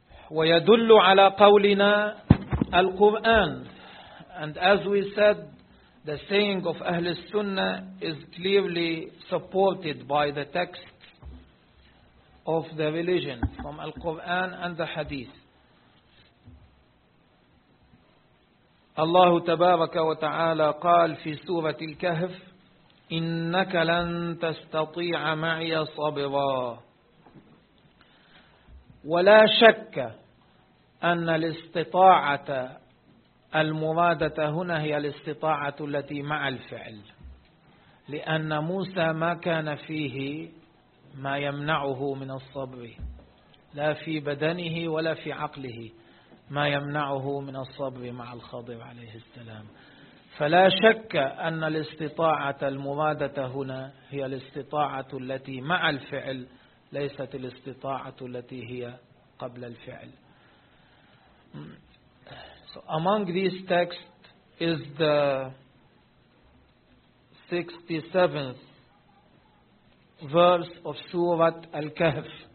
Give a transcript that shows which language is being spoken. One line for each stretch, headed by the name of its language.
Arabic: Wa yadullu ala qawlina al-Qur'an.
English: And as we said, the saying of Ahlul Sunnah is clearly supported by the text of the religion from Al-Qur'an and the Hadith.
Arabic: الله تبارك وتعالى قال في سورة الكهف إنك لن تستطيع معي صبرا ولا شك أن الاستطاعة المرادة هنا هي الاستطاعة التي مع الفعل لأن موسى ما كان فيه ما يمنعه من الصبر لا في بدنه ولا في عقله ما يمنعه من الصبر مع الخضر عليه السلام فلا شك أن الاستطاعة المرادة هنا هي الاستطاعة التي مع الفعل ليست الاستطاعة التي هي قبل الفعل.
English: So among these texts is the 67th verse of Surah Al-Kahf.